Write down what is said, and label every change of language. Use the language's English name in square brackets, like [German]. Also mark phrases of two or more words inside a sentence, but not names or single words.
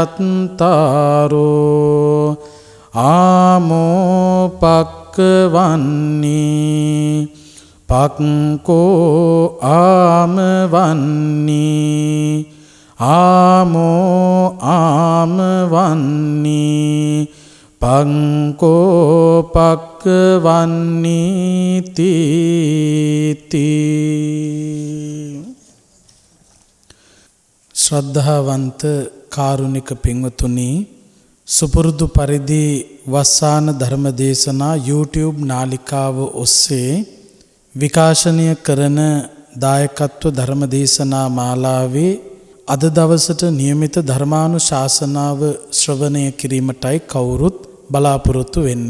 [Pali] චත්තාරෝ ආමෝ පක්කවන්නේ පක්කෝ ආමවන්නේ ආමෝ ආමවන්නේ පංකෝ පක්කවන්නේ තීති. [Sinhala] ශ්‍රද්ධාවන්ත කාරුණික පින්වතුනි, සුපුරුදු පරිදි වස්සාන ධර්ම දේශනා YouTube නාලිකාව ඔස්සේ විකාශනය කරන දායකත්ව ධර්ම දේශනා මාලාවේ අද දවසට නියමිත ධර්මානුශාසනාව ශ්‍රවණය කිරීමටයි කවුරුත් බලාපොරොත්තු වෙන්නේ.